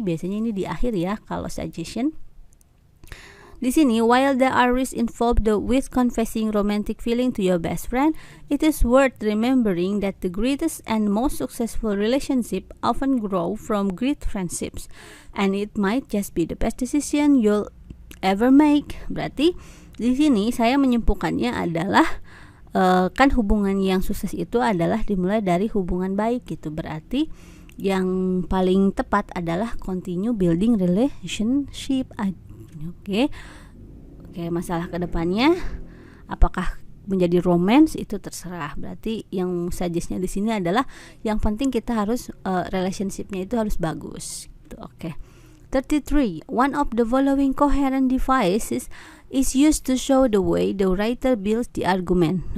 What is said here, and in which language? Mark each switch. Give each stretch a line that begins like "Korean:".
Indonesian: Biasanya ini di akhir ya kalau suggestion. Di sini,
English: while there are risks involved with confessing romantic feeling to your best friend, it is worth remembering that the greatest and most successful relationship often grow from great friendships, and it might just be the best decision you'll ever make.
Indonesian: Berarti di sini saya menyimpulkannya adalah kan hubungan yang sukses itu adalah dimulai dari hubungan baik gitu. Berarti yang paling tepat adalah
English: continue building relationship.
Indonesian: Masalah kedepannya apakah menjadi romance itu terserah. Berarti yang suggestnya di sini adalah yang penting kita harus relationshipnya itu harus bagus gitu. 33.
English: One of the following coherent devices is used to show the way the writer builds the argument.